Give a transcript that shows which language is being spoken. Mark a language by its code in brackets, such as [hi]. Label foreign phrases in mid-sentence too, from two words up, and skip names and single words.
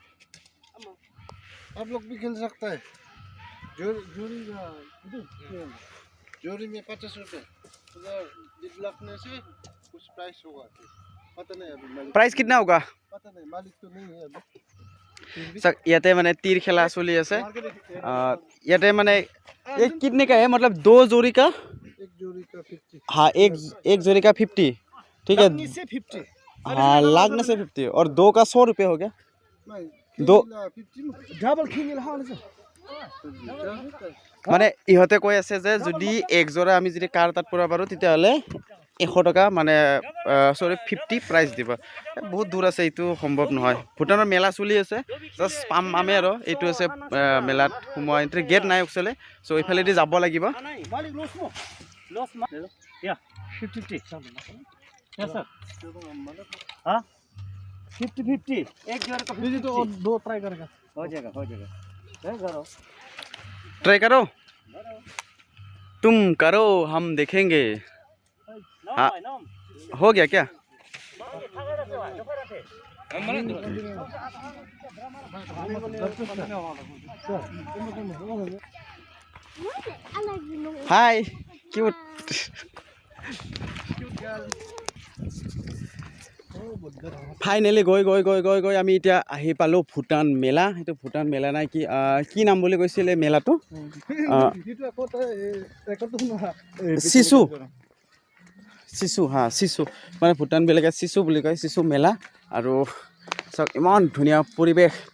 [hi] आप लोग भी खेल सकता है। जोड़ी में 50 रुपए लगने से कुछ प्राइस होगा, पता नहीं अभी मालिक। प्राइस कितना होगा पता नहीं, मालिक तो नहीं है अभी। सर [as] ইয়াতে মানে [hi] तीर खेला चली আছে। [as] ইয়াতে মানে [hi] एक कितने का है, मतलब 2 जोड़ी का? एक जोड़ी का 50। हाँ एक जोड़ी का 50। ठीक है 50। हाँ लागने से 50 और 2 का 100 रुपये हो गया। दो डबल खेल [as] মানে ইহঁতে কৈ আছে যে যদি এক জোড়া আমি যদি কাৰ তাত পৰা পাৰো তেতিয়াহ'লে 100 টকা মানে সৰি 50 প্ৰাইজ দিব। বহুত দূৰ আছে, এইটো সম্ভৱ নহয়। ভূটানৰ মেলা চলি আছে, জাষ্ট পাম আমি আৰু এইটো আছে মেলাত সোমোৱা [en] entry gate [as] নাই একচুৱেলি। চ' এইফালেদি যাব লাগিব। [hi] हाँ 50-50 एक जोड़ का 50 तो दो ट्राई करेगा, हो जाएगा करो। ट्राई करो, तुम करो हम देखेंगे। हाँ हो गया क्या? [en] hi cute. [hi] फाइनेली गई [as] আমি এতিয়া আহি পালো ভূটান মেলা। এইটো ভূটান মেলা নাই কি নাম বুলি কৈছিলে মেলাটো? চিচু हाँ চিচু মানে ভূটান বেলেগে চিচু বুলি কয়, চিচু মেলা। আৰু চাওক ইমান ধুনীয়া পৰিৱেশ।